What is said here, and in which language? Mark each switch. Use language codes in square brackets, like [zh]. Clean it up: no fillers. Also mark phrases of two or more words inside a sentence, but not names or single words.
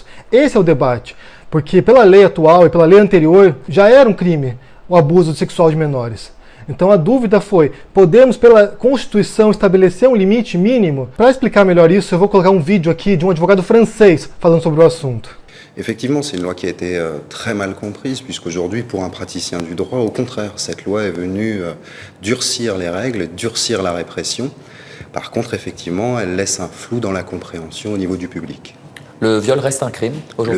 [pt] Esse é o debate. Porque pela lei atual e pela lei anterior já era um crime o abuso sexual de menores. Então a dúvida foi, podemos pela Constituição estabelecer um limite mínimo? Para explicar melhor isso, eu vou colocar um vídeo aqui de um advogado francês falando sobre o assunto. [fr] Effectivement, c'est une loi qui a été très mal comprise, puisqu'aujourd'hui, pour un praticien du droit, au contraire, cette loi est venue durcir les règles, durcir la répression. Par contre, effectivement, elle laisse un flou dans la compréhension au niveau du public. Le viol reste un crime aujourd'hui ?